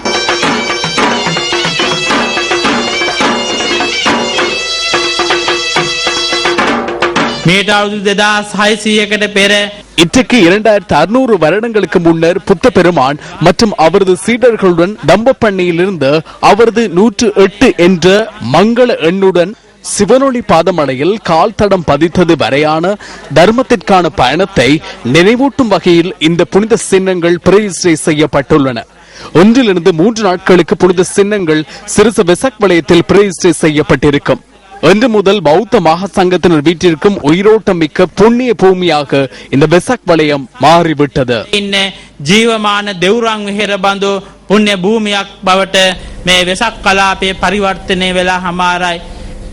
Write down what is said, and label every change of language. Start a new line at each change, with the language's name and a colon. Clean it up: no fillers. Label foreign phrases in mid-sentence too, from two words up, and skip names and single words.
Tamil: இன்றைக்கு 2600 வருடங்களுக்கு முன்னர் புத்த பெருமான் மற்றும் அவரது சீடர்களுடன் தம்பப்பண்ணியிலிருந்து அவரது 108 என்ற மங்கள எண்ணுடன் சிவனொளி பாதமலையில் கால் தடம் பதித்தது வரையான தர்மத்திற்கான பயணத்தை நினைவூட்டும் வகையில் இந்த புனித சின்னங்கள் பிரதிஷ்டை செய்யப்பட்டுள்ளன. 1 முதல் 3 நாட்களுக்கு புனித சின்னங்கள் சிரச வெசாக் வலயத்தில் பிரதிஷ்டை செய்யப்பட்டிருக்கும். இன்று முதல் பௌத்த மகா சங்கத்தினர் வீட்டிற்கும் உயிரோட்டம் மிக்க புண்ணிய பூமியாக இந்த வெசாக் வலயம் மாறிவிட்டது.
Sinhala: ජීවමාන දෙවුරන් විහෙර බඳු පුණ්‍ය භූමියක් බවට මේ වෙසක් කලාපයේ පරිවර්තනය වෙලා හමාරයි.